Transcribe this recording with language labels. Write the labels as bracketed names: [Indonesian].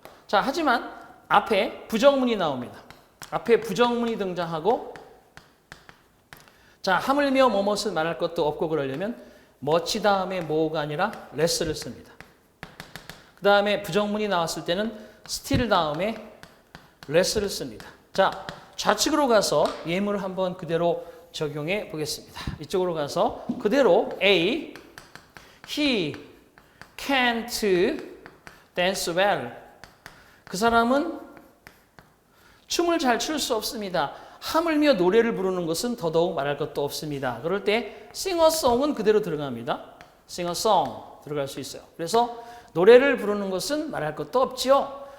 [Korean] 자, 하지만 앞에 부정문이 나옵니다. 앞에 부정문이 등장하고 자, 하물며 뭐뭇은 말할 것도 없고 그러려면 much 다음에 more가 아니라 less를 씁니다. 그 다음에 부정문이 나왔을 때는 still 다음에 less를 씁니다. 자, 좌측으로 가서 예문을 한번 그대로 적용해 보겠습니다. 이쪽으로 가서 그대로 A, [English] he can't dance well. [Korean] 그 사람은 춤을 잘 출 수 없습니다. 하물며 노래를 부르는 것은 더더욱 말할 것도 없습니다. 그럴 때 [English] sing a song [Korean] 은 그대로 들어갑니다. sing a song 들어갈 수 있어요. 그래서 노래를 부르는 것은 말할 것도 없지요.